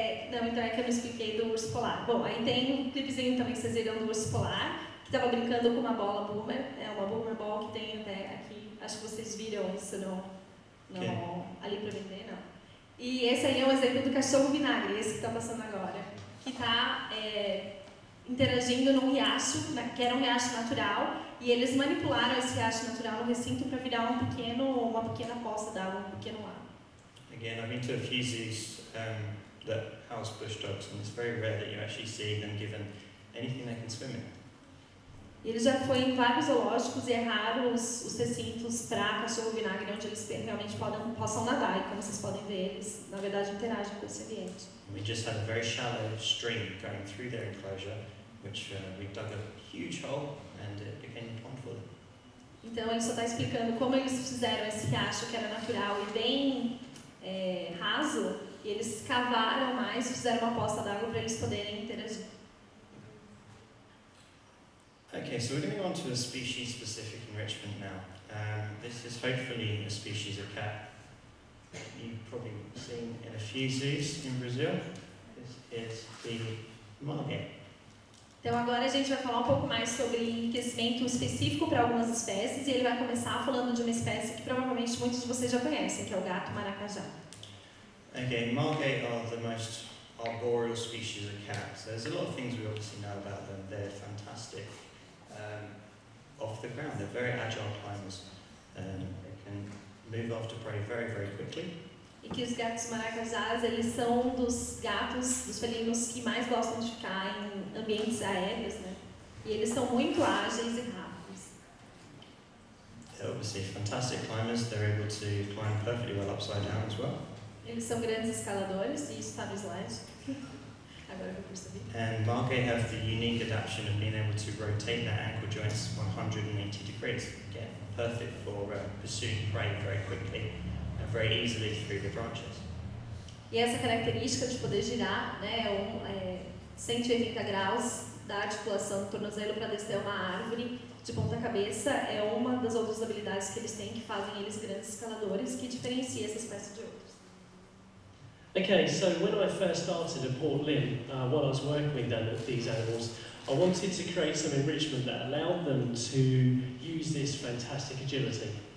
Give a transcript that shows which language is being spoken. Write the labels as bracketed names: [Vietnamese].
[Portuguese] Não, então é que eu não expliquei do urso polar. Bom, aí tem um clipezinho também que vocês viram do urso polar, que estava brincando com uma bola boomer, uma boomer ball que tem até aqui, acho que vocês viram isso ali para vender, não. E esse aí é um exemplo do cachorro vinagre, esse que está passando agora, que está interagindo num riacho, que era um riacho natural, e eles manipularam esse riacho natural no recinto para virar uma pequena poça d'água, um pequeno lago. [English] Again, I've been to a few zoos that house bush dogs, and it's very rare that you actually see them given anything they can swim in. [Portuguese] Ele já foi em vários zoológicos e é raro os recintos para cachorro vinagre onde eles realmente possam nadar, e como vocês podem ver, eles na verdade interagem com esse ambiente. [English] We just had a very shallow stream going through their enclosure, which we dug a huge hole and it became a pond for them. [Portuguese] Então ele só está explicando como eles fizeram esse riacho que era natural e bem raso, e eles cavaram mais, fizeram uma poça d'água para eles poderem interagir. [English] Okay, so we're going on to a species-specific enrichment now. This is hopefully a species of cat you've probably seen in a few zoos in Brazil. This is the margay. [Portuguese] Então agora a gente vai falar um pouco mais sobre enriquecimento específico para algumas espécies, e ele vai começar falando de uma espécie que provavelmente muitos de vocês já conhecem, que é o gato maracajá. [English] Okay, margay are the most arboreal species of cats. There's a lot of things we obviously know about them. They're fantastic off the ground. They're very agile climbers. They can move after prey very, very quickly. [Portuguese] e que os gatos maracajás, eles são dos gatos, dos felinos que mais gostam de ficar em ambientes aéreos, né? E eles são muito ágeis e rápidos. [English] They're obviously fantastic climbers. They're able to climb perfectly well upside down as well. [Portuguese] Eles são grandes escaladores, e isso está no slide. Agora que eu percebi. [English] And Margay have the unique adaptation of being able to rotate their ankle joints 180 degrees. Again, perfect for pursuing prey very quickly and very easily through the branches. [Portuguese] E essa característica de poder girar, né, 180 graus da articulação do tornozelo para descer uma árvore de ponta cabeça é uma das outras habilidades que eles têm que fazem eles grandes escaladores, que diferencia essa espécie de outros. [English] Okay, so when I first started at Port Lim, while I was working with these animals, I wanted to create some enrichment that allowed them to use this fantastic agility.